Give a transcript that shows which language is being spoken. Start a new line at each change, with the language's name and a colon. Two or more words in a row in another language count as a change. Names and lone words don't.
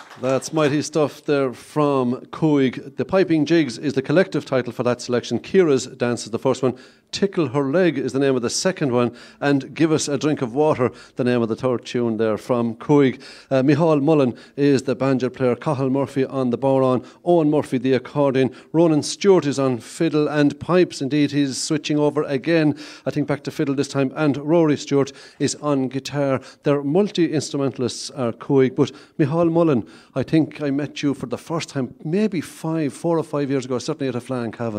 English: That's mighty stuff there from Coig. The Piping Jigs is the collective title for that selection. Ciara's dance is the first one. Tickle Her Leg is the name of the second one. And Give Us a Drink of Water, the name of the third tune there from Coig. Anya Mullen is the banjo player. Cathal Murphy on the bodhrán. Owen Murphy the accordion. Ronan Stewart is on fiddle and pipes. Indeed, he's switching over again, I think back to fiddle this time. And Rory Stewart is on guitar. They're multi-instrumentalists, are Coig. But Anya Mullen, I think I met you for the first time maybe 4 or 5 years ago, certainly at a Flann Cavan.